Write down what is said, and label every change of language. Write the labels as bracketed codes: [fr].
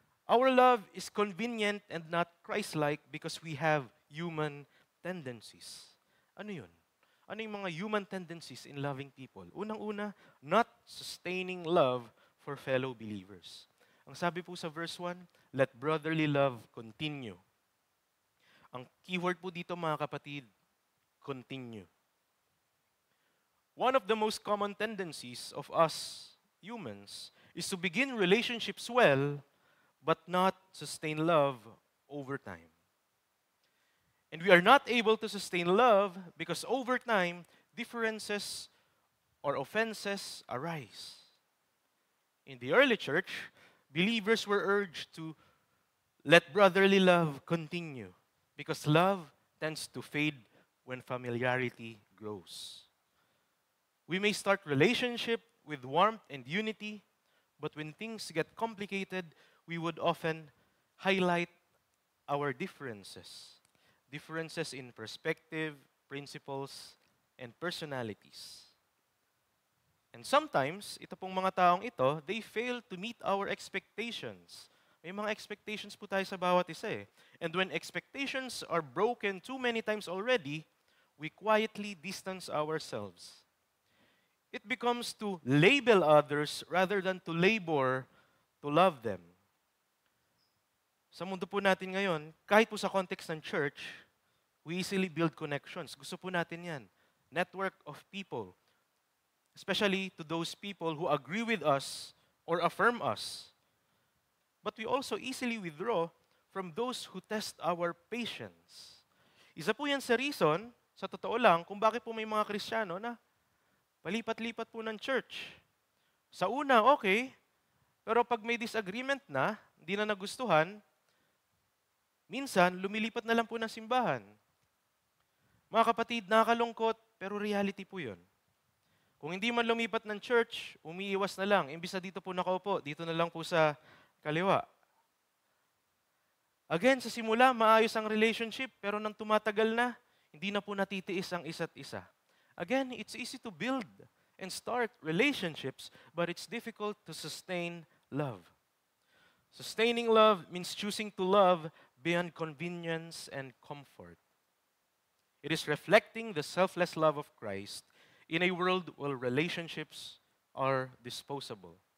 [en] Our love is convenient and not Christ-like because we have human tendencies. [tl] Ano yun? Ano yung mga [en] human tendencies in loving people? [tl] Unang-una, [en] not sustaining love for fellow believers. [tl] Ang sabi po sa verse 1, [en] let brotherly love continue. [tl] Ang keyword po dito mga kapatid, continue. [en] One of the most common tendencies of us humans is to begin relationships well, but not sustain love over time. And we are not able to sustain love because over time, differences or offenses arise. In the early church, believers were urged to let brotherly love continue because love tends to fade when familiarity grows. We may start relationship with warmth and unity, but when things get complicated, we would often highlight our differences. Differences in perspective, principles, and personalities. And sometimes, [tl] ito pong mga taong ito, [en] they fail to meet our expectations. [tl] May mga expectations po tayo sa bawat isa eh. [en] And when expectations are broken too many times already, we quietly distance ourselves. It becomes to label others rather than to labor to love them. [tl] Sa mundo po natin ngayon, kahit po sa context ng church, [en] we easily build connections. [tl] Gusto po natin yan. [en] Network of people. Especially to those people who agree with us or affirm us. But we also easily withdraw from those who test our patience. [tl] Isa po yan sa reason, sa totoo lang, kung bakit po may mga Kristiyano na palipat-lipat po ng church. Sa una, okay. Pero pag may disagreement na, hindi na nagustuhan, minsan, lumilipat na lang po ng simbahan. Mga kapatid, nakakalungkot, pero reality po yun. Kung hindi man lumipat ng church, umiiwas na lang. Imbis na dito po nakaupo, dito na lang po sa kaliwa. Again, sa simula, maayos ang relationship, pero nang tumatagal na, hindi na po natitiis ang isa't isa. [en] Again, it's easy to build and start relationships, but it's difficult to sustain love. Sustaining love means choosing to love beyond convenience and comfort. It is reflecting the selfless love of Christ in a world where relationships are disposable.